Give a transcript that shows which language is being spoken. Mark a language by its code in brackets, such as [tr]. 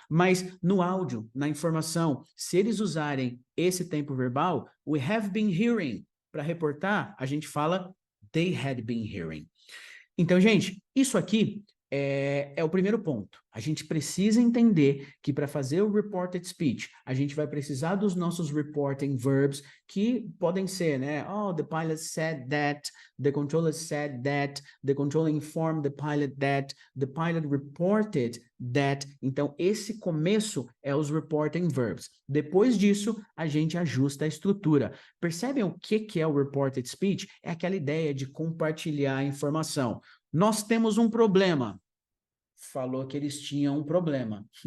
[pt] Mas no áudio, na informação, se eles usarem esse tempo verbal, [en] we have been hearing, [pt] para reportar, a gente fala [en] they had been hearing. [pt] Então, gente, isso aqui é o primeiro ponto. A gente precisa entender que para fazer o reported speech, a gente vai precisar dos nossos reporting verbs, que podem ser, né? [en] Oh, the pilot said that, the controller said that, the controller informed the pilot reported that. [pt] Então, esse começo é os reporting verbs. Depois disso, a gente ajusta a estrutura. Percebem o que é o reported speech? É aquela ideia de compartilhar a informação. Nós temos um problema. Falou que eles tinham um problema.